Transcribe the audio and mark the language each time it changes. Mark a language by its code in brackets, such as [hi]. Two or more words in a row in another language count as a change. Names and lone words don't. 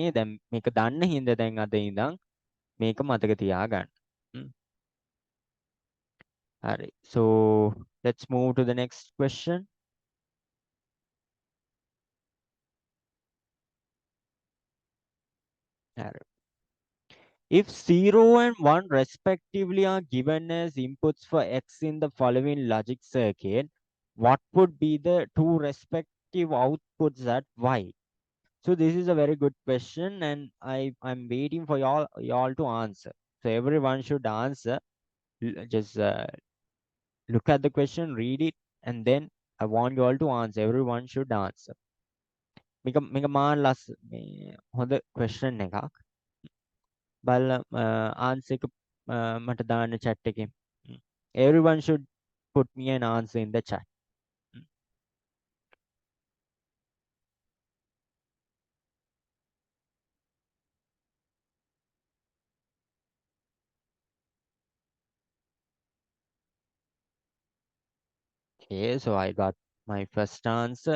[si] දැන් මේක දන්න හින්දා දැන් අද ඉඳන් මේක මතක තියාගන්න. හරි. [en] So let's move to the next question. [si] හරි. [en] If 0 and 1 respectively are given as inputs for x in the following logic circuit, what would be the two respective outputs at y? So this is a very good question and I'm waiting for y'all to answer. So everyone should answer. Just look at the question, read it, and then I want you all to answer. Everyone should answer. [si] මේක මාන ලස් මේ හොඳ question එකක්. බලලා answer එක මට දාන්න chat එකේ. [en] Everyone should put me an answer in the chat. Okay, so I got my first answer.